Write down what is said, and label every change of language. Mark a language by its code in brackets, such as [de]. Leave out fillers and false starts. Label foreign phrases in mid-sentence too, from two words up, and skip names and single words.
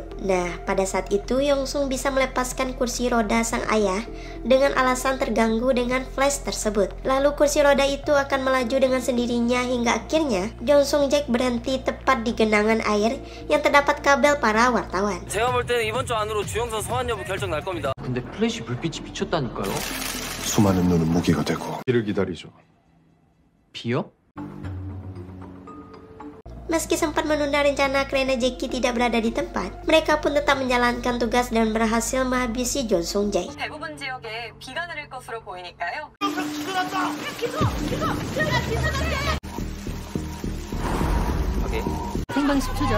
[id] Nah, pada saat itu Yong Sun bisa melepaskan kursi roda sang ayah dengan alasan terganggu dengan flash tersebut. Lalu kursi roda itu akan melaju dengan sendirinya hingga akhirnya Jong Sung Jae berhenti tepat di genangan air yang terdapat kabel para wartawan. [ko] 제가 볼 때는 이번 주 안으로 주영선 소환 여부 결정 날 겁니다. 근데 플래시 불빛이 비쳤다니까요. 수많은 눈은 무기가 되고 이를 기다리죠. 비요? [id] Meski sempat menunda rencana karena Jaeki tidak berada di tempat, mereka pun tetap menjalankan tugas dan berhasil menghabisi Jong Sung Jae. [ko] 대부분 지역에 비가 내릴 것으로 보이니까요. 생방 10초 전.